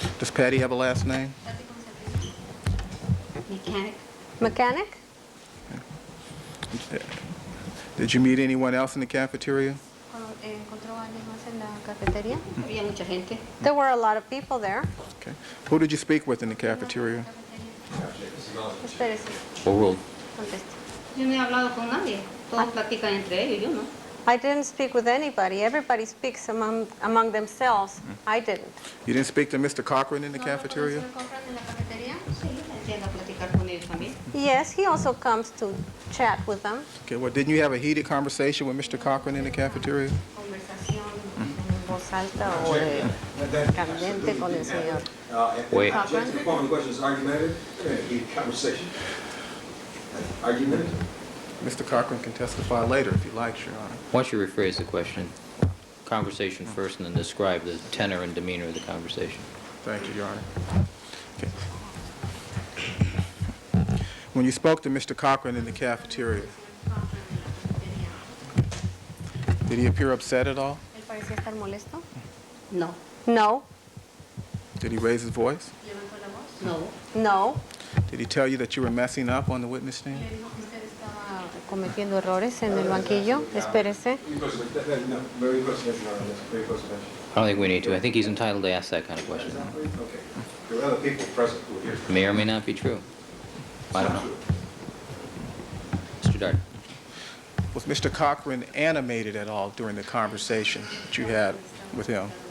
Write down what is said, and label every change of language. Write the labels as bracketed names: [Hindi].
[English] does Patty have a last name? Mechanic. Mechanic. Did you meet anyone else in the cafeteria? [Spanish] ¿Encontró a alguien más en la cafetería? Había mucha gente. [English] There were a lot of people there. Okay. Who did you speak with in the cafeteria? [Spanish] Espérese, [English] Overruled. [Spanish] conteste. Yo no he hablado con nadie. Todos platican entre ellos, yo no. [English] I didn't speak with anybody. Everybody speaks among themselves. I didn't. You didn't speak to Mr. Cochran in the cafeteria? [Spanish] Sí, entiendo a platicar con ellos también. [English] Yes, he also comes to chat with them. Okay, well, didn't you have a heated conversation with Mr. Cochran in the cafeteria? [Spanish] Conversación en voz alta o candente con el señor. [English] Wait. Just the following question is argumentative. Heated conversation. Argumentative. Mr. Cochran can testify later if he likes, Your Honor. Why don't you rephrase the question? Conversation first and then describe the tenor and demeanor of the conversation. Thank you, Your Honor. Okay. When you spoke to Mr. Cochran in the cafeteria, did he appear upset at all? [Spanish] ¿Él parecía estar molesto? No. [English] No. Did he raise his voice? [Spanish] No. [English] No. Did he tell you that you were messing up on the witness stand? [Spanish] ¿Usted estaba cometiendo errores en el banquillo? Espérese. [English] No, very close to Your Honor. Very close to I don't think we need to. I think he's entitled to ask that kind of question. Okay. There were other people present who were here. May or may not be true. I don't know. Mr. Darden. Was Mr. Cochran animated at all during the conversation that you had with him?